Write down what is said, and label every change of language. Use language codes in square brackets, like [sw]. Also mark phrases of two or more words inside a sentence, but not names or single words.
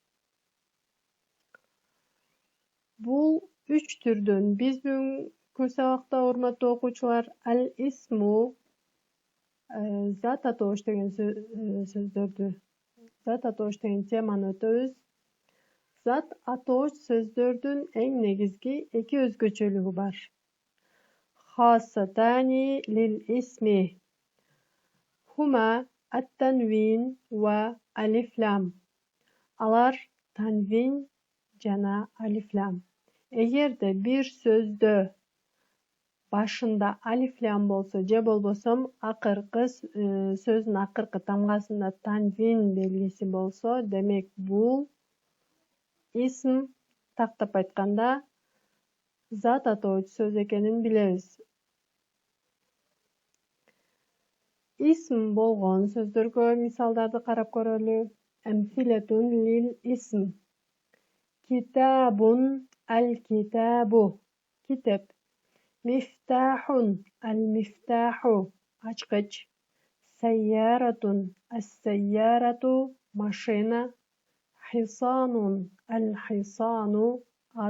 [ky] Бул 3 түрдөн биз бүгүнкү сабакта урматтуу окуучулар al-ismu зат атооч деген сөздөрдү, зат атооч деген теманы өтөбүз. Зат атооч сөздөрдүн эң негизги 2 өзгөчөлүгү бар. [ar] خاصتان للاسم هما التنوين والألف واللام. [ky] Алар танвин жана алиф-лам. Эгерде бир сөздө башында алиф-лам болсо же болбосом сөздүн акыркы тамгасында танвин белгиси болсо, демек бул исм, тактап айтканда, зат атооч сөз экенин билебиз. Исм болгон сөздөргө мисалдарды карап көрөлү. [ar] أمثلة للاسم. كتابٌ الكتابُ китеп. مفتاحٌ المفتاحُ ачкыч. سيارةٌ السيارةُ машина. حصانٌ الحصانُ ат.